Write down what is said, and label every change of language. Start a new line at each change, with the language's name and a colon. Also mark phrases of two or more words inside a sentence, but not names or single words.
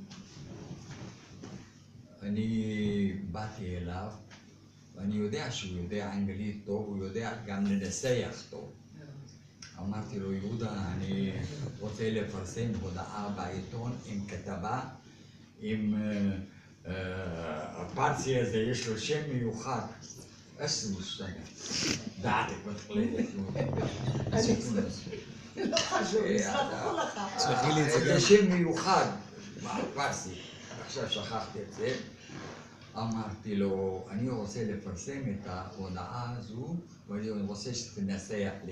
Hebrew: אני באתי אליו, ואני יודע שהוא יודע אנגלית טוב, הוא יודע גם לנסח טוב. אמרתי לו, יהודה, אני רוצה לפרסם הודעה בעיתון עם כתבה, עם הפרסי הזה, יש לו שם מיוחד.
Arabic: اسمه اشتغل دعتك ما تقلقش
Hebrew: לא חשוב, יסלחו לך. תשלחי לי את זה זה גם. שם מיוחד פרסי, עכשיו שכחתי את זה. אמרתי לו, אני רוצה לפרסם את ההודעה הזו ואני רוצה שתנסח לי.